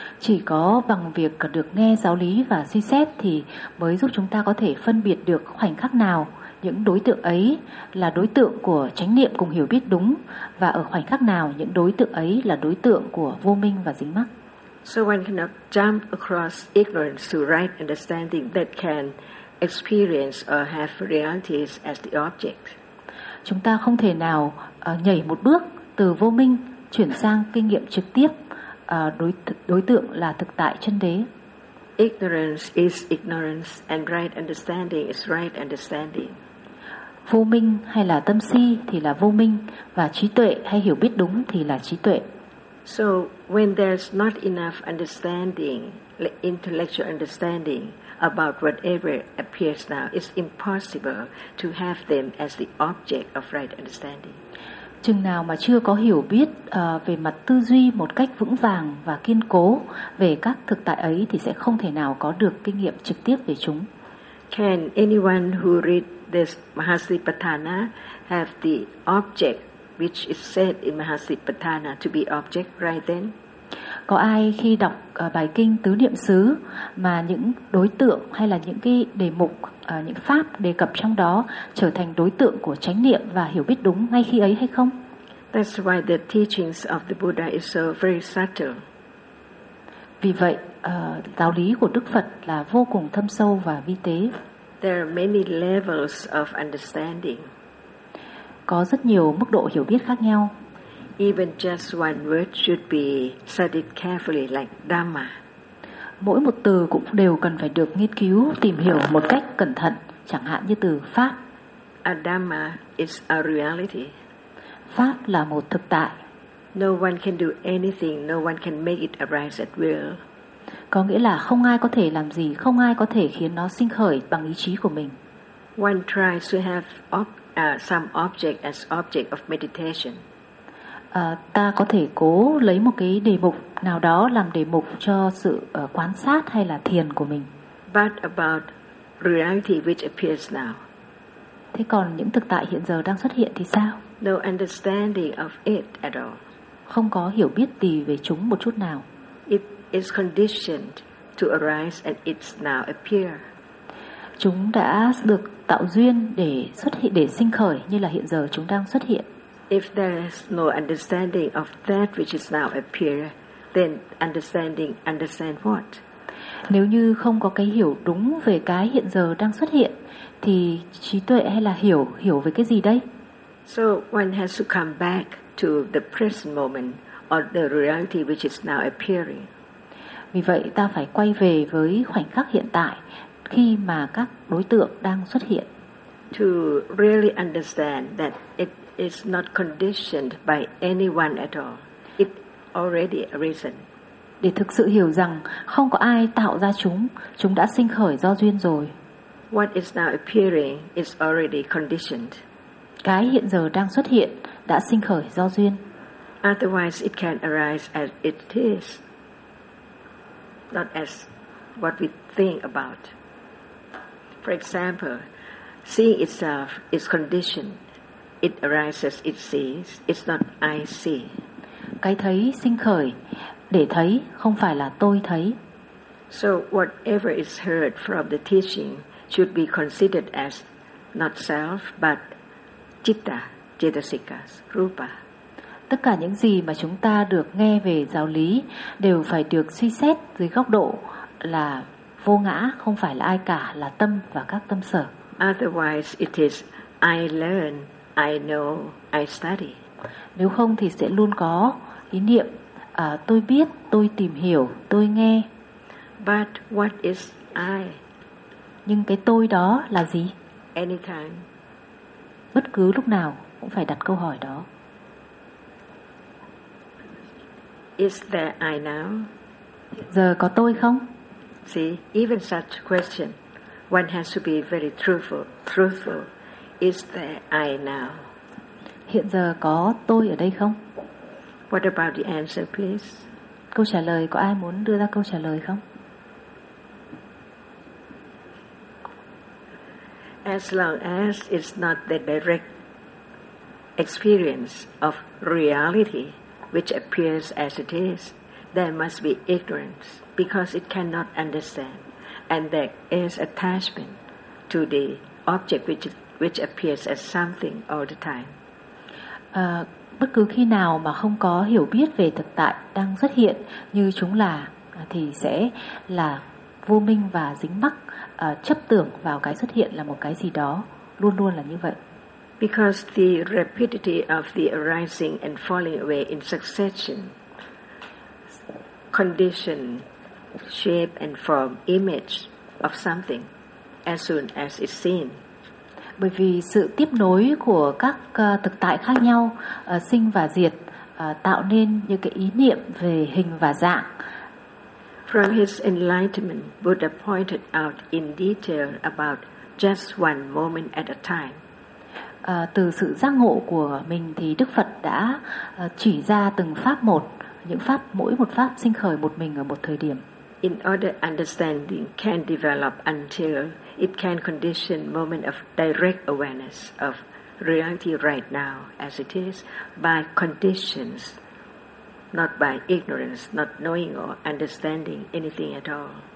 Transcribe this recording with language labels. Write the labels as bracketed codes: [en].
[vi] Chỉ có bằng việc được nghe giáo lý và suy xét thì mới giúp chúng ta có thể phân biệt được khoảnh khắc nào những đối tượng ấy là đối tượng của chánh niệm cùng hiểu biết đúng và ở khoảnh khắc nào những đối tượng ấy là đối tượng của vô minh và dính mắc. [en] So one cannot jump across ignorance to right understanding that can experience or have realities as the object. [vi] Chúng ta không thể nào nhảy một bước từ vô minh chuyển sang kinh nghiệm trực tiếp đối tượng là thực tại chân đế. [en] Ignorance is ignorance and right understanding is right understanding. [vi] Vô minh hay là tâm si thì là vô minh và trí tuệ hay hiểu biết đúng thì là trí tuệ. [en] So when there's not enough understanding, like intellectual understanding about whatever appears now, it's impossible to have them as the object of right understanding. [vi] Chừng nào mà chưa có hiểu biết về mặt tư duy một cách vững vàng và kiên cố về các thực tại ấy thì sẽ không thể nào có được kinh nghiệm trực tiếp về chúng. [en] Can anyone who read this Mahasatipatthana have the object which is said in Mahasatipatthana to be object right then? [vi] Có ai khi đọc bài kinh Tứ Niệm Xứ mà những đối tượng hay là những cái đề mục, những pháp đề cập trong đó trở thành đối tượng của chánh niệm và hiểu biết đúng ngay khi ấy hay không? [en] That's why the teachings of the Buddha is so very subtle. [vi] Vì vậy, giáo lý của Đức Phật là vô cùng thâm sâu và vi tế. [en] There are many levels of understanding. [vi] Có rất nhiều mức độ hiểu biết khác nhau. [en] Even just one word should be studied carefully like Dhamma. [vi] Mỗi một từ cũng đều cần phải được nghiên cứu, tìm hiểu một cách cẩn thận, chẳng hạn như từ Pháp. [en] A Dhamma is a reality. [vi] Pháp là một thực tại. [en] No one can do anything, no one can make it arise at will. [vi] Có nghĩa là không ai có thể làm gì, không ai có thể khiến nó sinh khởi bằng ý chí của mình. [en] One tries to have some object as object of meditation. [vi] Ta có thể cố lấy một cái đề mục nào đó làm đề mục cho sự quan sát hay là thiền của mình. [en] But about reality which appears now. [vi] Thế còn những thực tại hiện giờ đang xuất hiện thì sao? [en] No understanding of it at all. [vi] Không có hiểu biết gì về chúng một chút nào. [en] It is conditioned to arise and it's now appear. [vi] Chúng đã được tạo duyên để xuất hiện, để sinh khởi như là hiện giờ chúng đang xuất hiện. [en] If there is no understanding of that which is now appear, then understand what? [vi] Nếu như không có cái hiểu đúng về cái hiện giờ đang xuất hiện, thì trí tuệ hay là hiểu về cái gì đây? [en] So one has to come back to the present moment or the reality which is now appearing. [vi] Vì vậy ta phải quay về với khoảnh khắc hiện tại khi mà các đối tượng đang xuất hiện. [en] to really understand that it is not conditioned by anyone at all. It already arisen. [vi] Để thực sự hiểu rằng không có ai tạo ra chúng, chúng đã sinh khởi do duyên rồi. [en] What is now appearing is already conditioned. [vi] Cái hiện giờ đang xuất hiện đã sinh khởi do duyên. [en] Otherwise it can arise as it is, not as what we think about. For example, seeing itself is conditioned. It arises, it sees. It's not I see. [vi] Cái thấy sinh khởi để thấy không phải là tôi thấy. [en] So whatever is heard from the teaching should be considered as not self but citta, cetasikas, rupa. [vi] Tất cả những gì mà chúng ta được nghe về giáo lý đều phải được suy xét dưới góc độ là vô ngã, không phải là ai cả, là tâm và các tâm sở. [en] Otherwise it is I learn, I know, I study. [vi] Nếu không thì sẽ luôn có ý niệm tôi biết, tôi tìm hiểu, tôi nghe. [en] But what is I? [vi] Nhưng cái tôi đó là gì? [en] Anytime. [vi] Bất cứ lúc nào cũng phải đặt câu hỏi đó. [en] Is there I now? [vi] Giờ có tôi không? [en] See, even such question, one has to be very truthful. Is there I now? [vi] Hiện giờ có tôi ở đây không? [en] What about the answer, please? [vi] Câu trả lời, có ai muốn đưa ra câu trả lời không? [en] As long as it's not the direct experience of reality which appears as it is, there must be ignorance because it cannot understand, and there is attachment to the object which appears as something all the time. [vi] Bất cứ khi nào mà không có hiểu biết về thực tại đang xuất hiện như chúng là, thì sẽ là vô minh và dính mắc, chấp tưởng vào cái xuất hiện là một cái gì đó, luôn luôn là như vậy. [en] Because the rapidity of the arising and falling away in succession, condition, shape and form, image of something as soon as it's seen. [vi] Bởi vì sự tiếp nối của các thực tại khác nhau, sinh và diệt, tạo nên những cái ý niệm về hình và dạng. [en] From his enlightenment, Buddha pointed out in detail about just one moment at a time. [vi] Từ sự giác ngộ của mình thì Đức Phật đã chỉ ra từng pháp một, những pháp, mỗi một pháp sinh khởi một mình ở một thời điểm. [en] In order understanding can develop until it can condition moment of direct awareness of reality right now as it is by conditions, not by ignorance, not knowing or understanding anything at all.